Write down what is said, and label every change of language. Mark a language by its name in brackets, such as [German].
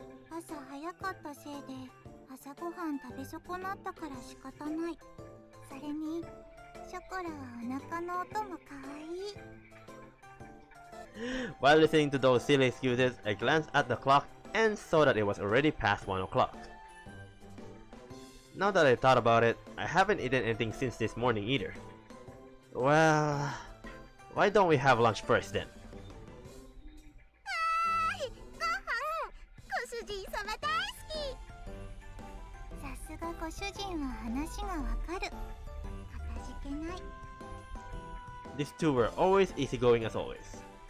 [Japanese] 朝早かったせいで朝ごはん食べ損なったから仕方ない。それにショコラはお腹の音も可愛い。 [English] While listening to those silly excuses, I glanced at the clock and saw that it was already past 1 o'clock. Now that I thought about it, I haven't eaten anything since this morning either. Well, why don't we have lunch first then? [Japanese] ご飯、ご主人様大好き。さすがご主人は話がわかる。かたじけない。 [English] These two were always easygoing as always.